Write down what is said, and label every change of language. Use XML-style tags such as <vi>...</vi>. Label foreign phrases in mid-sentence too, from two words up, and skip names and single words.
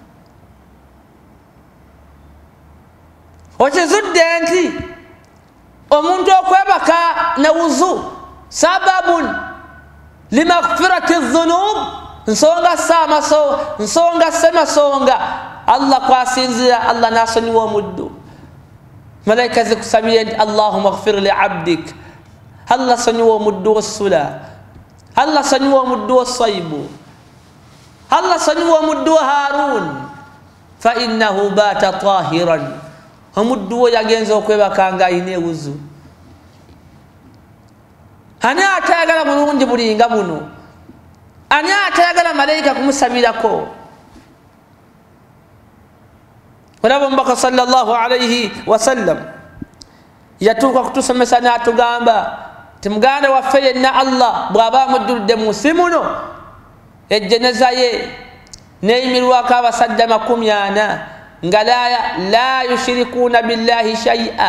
<lg>Okizudde nti omuntu okwebaka ne wuzu</lg> <ar>سبب لمغفرة الذنوب</ar> <lg>nsonga semasonga Allah kwasinzira Allah nasonyiwa omuddu. Malaika zikusabire nti</lg> <ar>اللهم اغفر لعبدك.</ar> <lg>Allah sonyiwa omuddu w'essula. Allah sonyiwa omuddu w'essaybu. Allah sonyiwa omuddu wa Harun</lg> <ar>فإنه بات طاهرا.</ar> <lg>Omuddu wo yagenza okwebaka nga ayina ewuzu. Ani atayagala bulungi bulinga buno? Ani atayagala malaika kumusabirako? Olaba omubaka</lg> <ar>صلى الله عليه وسلم</ar> <lg>yatuuka kutusomesa n'atugamba ti muganda waffe yenna Allah bw'aba amujjulidde mu nsi muno ejjeneza ye neeyimirwako abasajja 40 nga</lg> <ar>لا يشركون بالله شيئا.</ar>